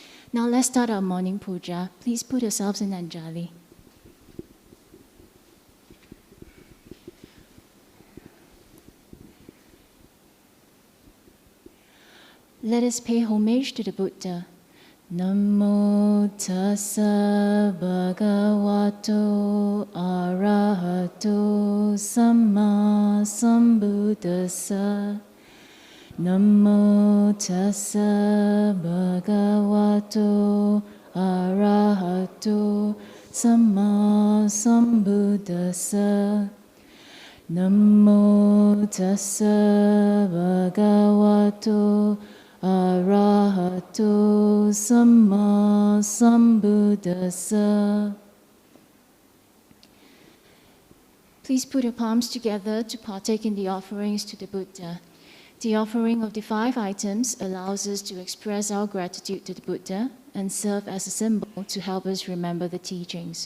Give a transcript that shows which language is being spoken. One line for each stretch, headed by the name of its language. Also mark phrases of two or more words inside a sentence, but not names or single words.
English: Now let's start our morning puja. Please put yourselves in Anjali. Let us pay homage to the Buddha.
Pali: Namo tassa bhagavato arahato samma sambuddhassa. Namo tassa bhagavato arahato samma sambuddhassa. Namo tassa bhagavato arahato samma sambuddhassa.
English: Please put your palms together to partake in the offerings to the Buddha. The offering of the 5 items allows us to express our gratitude to the Buddha and serve as a symbol to help us remember the teachings.